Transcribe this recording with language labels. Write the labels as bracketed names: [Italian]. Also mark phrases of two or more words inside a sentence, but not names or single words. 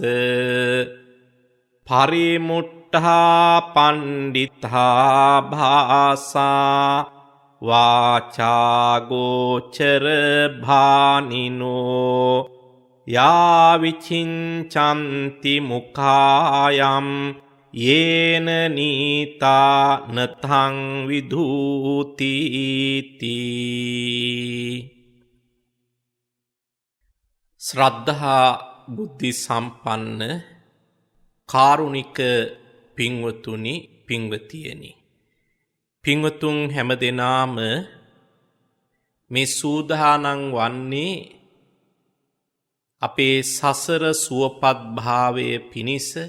[Pali] පරිමුට්ඨා පණ්ඩිතා භාසා වාචාගෝචර භානිනෝ යාවිචින්චන්ති මුඛායම් යේන නීතා නතං විධූතිති. [Sinhala] ශ්‍රද්ධා බුද්ධි සම්පන්න කාරුණික පින්වතුනි පින්වතියනි, පින්වතුන් හැම දෙනාම මේ සූදානම් වන්නේ අපේ සසර සුවපත් භාවය පිණිස,